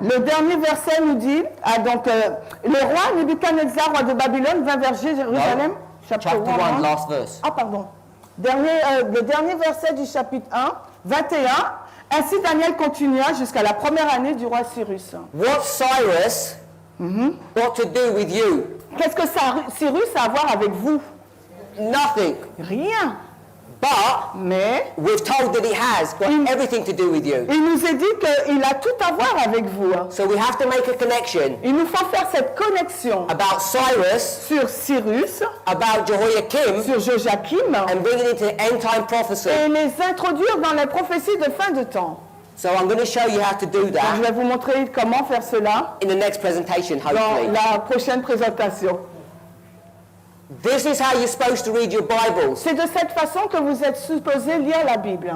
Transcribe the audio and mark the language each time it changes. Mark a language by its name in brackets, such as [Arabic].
[French] Le dernier verset nous dit, le roi Nebuchadnezzar, roi de Babylone, vint vers Jérusalem. [English] Chapter 1, last verse. [French] Ah, pardon. Le dernier verset du chapitre 1, 21. Ainsi Daniel continua jusqu'à la première année du roi Cyrus. [English] What Cyrus got to do with you? [French] Qu'est-ce que Cyrus a à voir avec vous? [English] Nothing. [French] Rien. [English] But [French] Mais [English] we're told that it has got everything to do with you. [French] il nous est dit qu'il a tout à voir avec vous. [English] So we have to make a connection [French] Il nous faut faire cette connexion [English] about Cyrus, [French] sur Cyrus, [English] about Jehoiakim, [French] sur Joachim, [English] and bring it into end-time prophecy. [French] et les introduire dans les prophéties de fin de temps. [English] So I'm going to show you how to do [French] Donc, je [English] that [French] vais vous montrer comment faire cela [English] in the next presentation, [French] dans [English] hopefully. [French] la prochaine présentation. [English] This is how you're supposed to read your Bibles, [French] C'est de cette façon que vous êtes supposé lire la Bible.